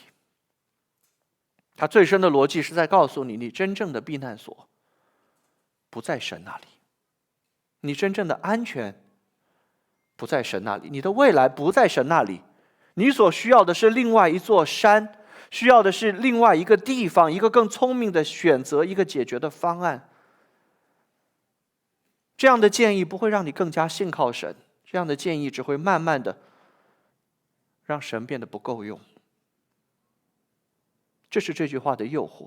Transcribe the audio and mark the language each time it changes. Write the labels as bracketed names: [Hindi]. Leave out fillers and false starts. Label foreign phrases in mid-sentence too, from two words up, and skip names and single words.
[Chinese] 它最深的逻輯是在告訴你，你真正的避難所不在神那裡，你真正的安全不在神那裡，你的未来不在神那裡，你所需要的是另外一座山，需要的是另外一個地方，一個更聰明的選擇，一個解決的方案。這樣的建議不會讓你更加信靠神，這樣的建議只會慢慢的讓神變得不夠用。這是這句話的誘惑。